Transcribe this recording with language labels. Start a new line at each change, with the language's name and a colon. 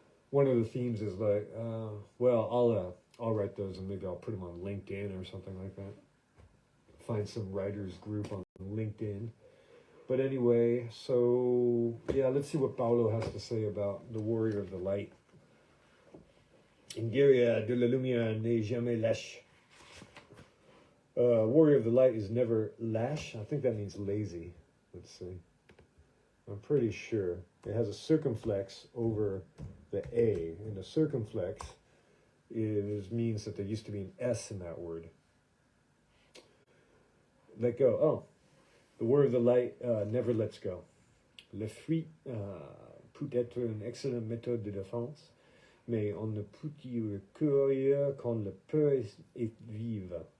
English: One of the themes is like, I'll write those, and maybe I'll put them on LinkedIn or something like that. Find some writers group on LinkedIn. But anyway, so yeah, let's see what Paulo has to say about the Warrior of the Light.
French: Un guerrier de la lumière n'est jamais lâche.
English: Warrior of the Light is never lâche. I think that means lazy. Let's see. I'm pretty sure. It has a circumflex over the A. And the circumflex means that there used to be an S in that word. Let go. Oh. The Warrior of the Light never lets go.
French: Le fuite peut être une excellente méthode de défense. mais on ne peut y recourir quand la peur est vive.